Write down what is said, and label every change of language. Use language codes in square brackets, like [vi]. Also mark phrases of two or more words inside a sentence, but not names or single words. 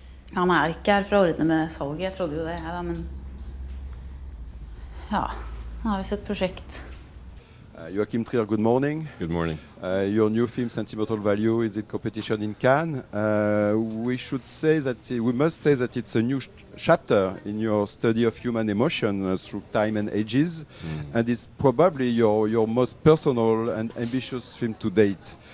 [no] Han ikke her for å ordne med salget, jeg trodde jo det, ja, men ja, nå har vi sett prosjekt. [en] Joachim Trier, good morning. Good morning. Your new film, Sentimental Value, is in competition in Cannes. We must say that it's a new chapter in your study of human emotion through time and ages, and it's probably your most personal and ambitious film to date.